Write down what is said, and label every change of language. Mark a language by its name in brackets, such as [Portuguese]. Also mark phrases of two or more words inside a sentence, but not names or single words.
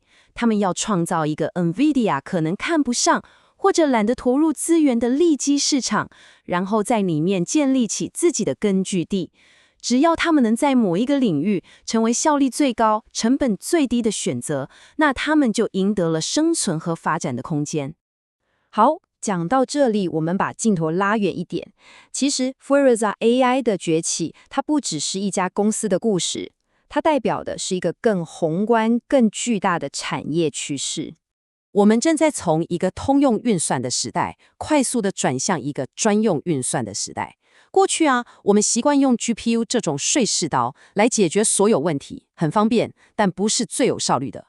[Chinese] 他們要創造一個 NVIDIA 可能看不上或者懶得投入資源的利基市場，然後在裡面建立起自己的根據地。只要他們能在某一個領域成為效率最高、成本最低的選擇，那他們就贏得了生存和發展的空間。好，講到這裡，我們把鏡頭拉遠一點。其實 Furiosa AI 的崛起，它不只是一家公司的故事，它代表的是一個更宏觀、更巨大的產業趨勢。我們正在從一個通用運算的時代，快速地轉向一個專用運算的時代。過去我們習慣用 GPU 這種碎石刀來解決所有問題，很方便，但不是最有效率的。